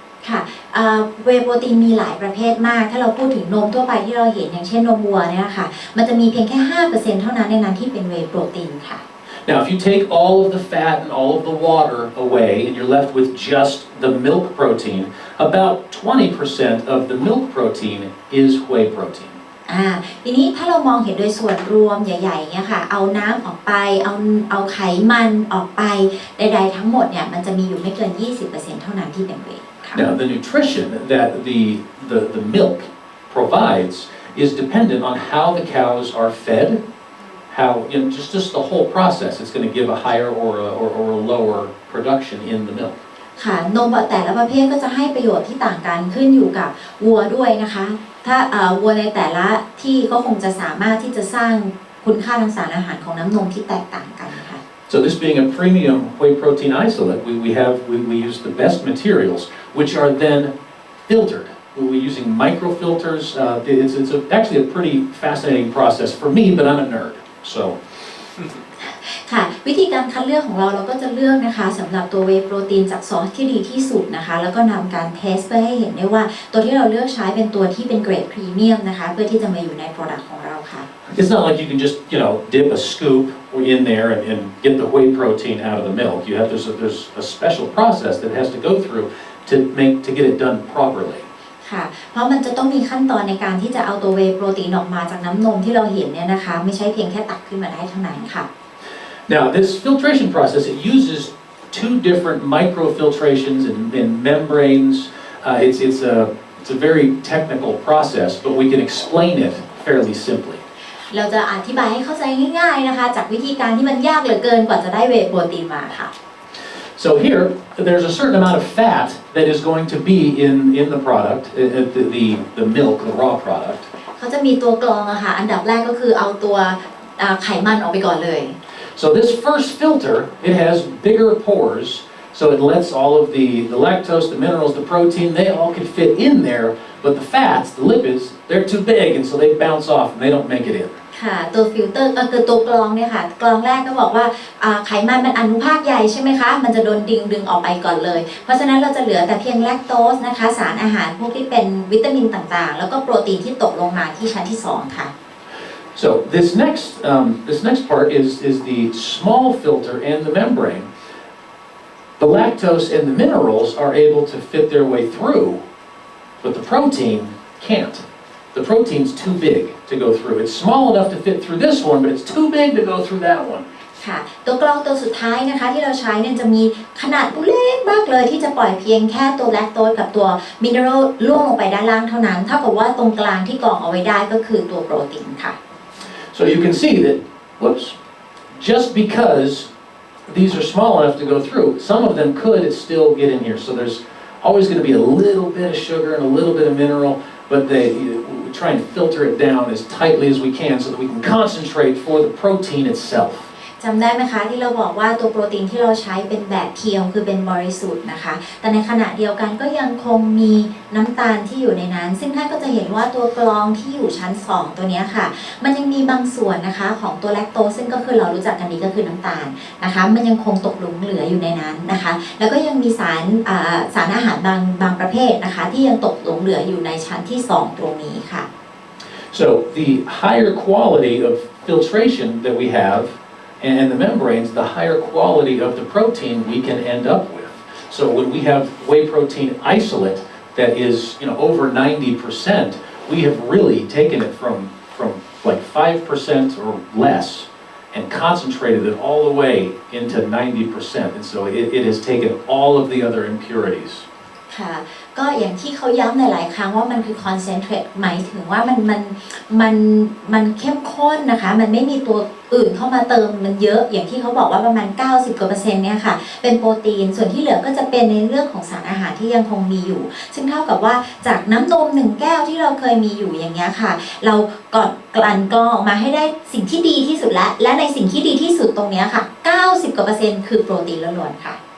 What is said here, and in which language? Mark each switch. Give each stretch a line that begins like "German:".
Thai: ค่ะเวย์โปรตีนมีหลายประเภทมากถ้าเราพูดถึงนมทั่วไปที่เราเห็นอย่างเช่นนมวัวเนี่ยนะคะมันจะมีเพียงแค่ 5% เท่านั้นในนั้นที่เป็นเวย์โปรตีนค่ะ
English: Now, if you take all of the fat and all of the water away and you're left with just the milk protein, about 20% of the milk protein is whey protein.
Thai: ทีนี้ถ้าเรามองเห็นโดยส่วนรวมใหญ่ๆเนี่ยค่ะเอาน้ำออกไปเอาไขมันออกไปใดๆทั้งหมดเนี่ยมันจะมีอยู่ไม่เกิน 20% เท่านั้นที่เป็นเวย์ค่ะ
English: Now, the nutrition that the milk provides is dependent on how the cows are fed, how just the whole process. It's going to give a higher or a lower production in the milk.
Thai: ค่ะนมแต่ละประเภทก็จะให้ประโยชน์ที่ต่างกันขึ้นอยู่กับวัวด้วยนะคะถ้าวัวในแต่ละที่ก็คงจะสามารถที่จะสร้างคุณค่าทางสารอาหารของน้ำนมที่แตกต่างกันค่ะ
English: So this being a premium whey protein isolate, we use the best materials, which are then filtered. We're using microfilters. It's actually a pretty fascinating process for me, but I'm a nerd, so.
Thai: ค่ะวิธีการคัดเลือกของเราก็จะเลือกนะคะสำหรับตัวเวย์โปรตีนจากซอสที่ดีที่สุดนะคะแล้วก็นำการเทสเพื่อให้เห็นได้ว่าตัวที่เราเลือกใช้เป็นตัวที่เป็นเกรดพรีเมียมนะคะเพื่อที่จะมาอยู่ในโปรดักต์ของเราค่ะ
English: It's not like you can just dip a scoop in there and get the whey protein out of the milk. There's a special process that has to go through to get it done properly.
Thai: ค่ะเพราะมันจะต้องมีขั้นตอนในการที่จะเอาตัวเวย์โปรตีนออกมาจากน้ำนมที่เราเห็นเนี่ยนะคะไม่ใช่เพียงแค่ตักขึ้นมาได้เท่านั้นค่ะ
English: Now, this filtration process, it uses two different microfiltrations and membranes. It's a very technical process, but we can explain it fairly simply.
Thai: เราจะอธิบายให้เข้าใจง่ายๆนะคะจากวิธีการที่มันยากเหลือเกินกว่าจะได้เวย์โปรตีนมาค่ะ
English: So here, there's a certain amount of fat that is going to be in the product, the milk, the raw product.
Thai: เขาจะมีตัวกรองอะค่ะอันดับแรกก็คือเอาตัวไขมันออกไปก่อนเลย
English: So this first filter, it has bigger pores, so it lets all of the lactose, the minerals, the protein, they all can fit in there, but the fats, the lipids, they're too big, and so they bounce off and they don't make it in.
Thai: ค่ะตัวฟิลเตอร์ก็คือตัวกรองเนี่ยค่ะกรองแรกก็บอกว่าไขมันมันอนุภาคใหญ่ใช่ไหมคะมันจะโดนดึงออกไปก่อนเลยเพราะฉะนั้นเราจะเหลือแต่เพียงแลคโตสนะคะสารอาหารพวกที่เป็นวิตามินต่างๆแล้วก็โปรตีนที่ตกลงมาที่ชั้นที่2ค่ะ
English: So this next part is the small filter and the membrane. The lactose and the minerals are able to fit their way through, but the protein can't. The protein's too big to go through. It's small enough to fit through this one, but it's too big to go through that one.
Thai: ค่ะตัวกรองตัวสุดท้ายนะคะที่เราใช้เนี่ยจะมีขนาดเล็กมากเลยที่จะปล่อยเพียงแค่ตัวแลคโตสกับตัวมิเนอรัลล่วงลงไปด้านล่างเท่านั้นเท่ากับว่าตรงกลางที่กรองเอาไว้ได้ก็คือตัวโปรตีนค่ะ
English: So you can see that, just because these are small enough to go through, some of them could still get in here. So there's always going to be a little bit of sugar and a little bit of mineral, but we try and filter it down as tightly as we can so that we can concentrate for the protein itself.
Thai: จำได้ไหมคะที่เราบอกว่าตัวโปรตีนที่เราใช้เป็นแบบเพียวคือเป็นบริสุทธิ์นะคะแต่ในขณะเดียวกันก็ยังคงมีน้ำตาลที่อยู่ในนั้นซึ่งท่านก็จะเห็นว่าตัวกรองที่อยู่ชั้น2ตัวนี้ค่ะมันยังมีบางส่วนนะคะของตัวแลคโตสซึ่งก็คือเรารู้จักกันดีก็คือน้ำตาลนะคะมันยังคงตกหลงเหลืออยู่ในนั้นนะคะแล้วก็ยังมีสารอาหารบางประเภทนะคะที่ยังตกหลงเหลืออยู่ในชั้นที่2ตรงนี้ค่ะ
English: So the higher quality of filtration that we have and the membranes, the higher quality of the protein we can end up with. So when we have whey protein isolate that is, over 90%, we have really taken it from like 5% or less and concentrated it all the way into 90%. And so it has taken all of the other impurities.
Thai: ค่ะก็อย่างที่เขาย้ำหลายๆครั้งว่ามันคือ concentrate หมายถึงว่ามันเข้มข้นนะคะมันไม่มีตัวอื่นเข้ามาเติมมันเยอะอย่างที่เขาบอกว่าประมาณ90%เนี่ยค่ะเป็นโปรตีนส่วนที่เหลือก็จะเป็นในเรื่องของสารอาหารที่ยังคงมีอยู่ซึ่งเท่ากับว่าจากน้ำนม1แก้วที่เราเคยมีอยู่อย่างเงี้ยค่ะเราก่อนกลั่นกรองออกมาให้ได้สิ่งที่ดีที่สุดและในสิ่งที่ดีที่สุดตรงเนี้ยค่ะ90%คือโปรตีนล้วนๆค่ะ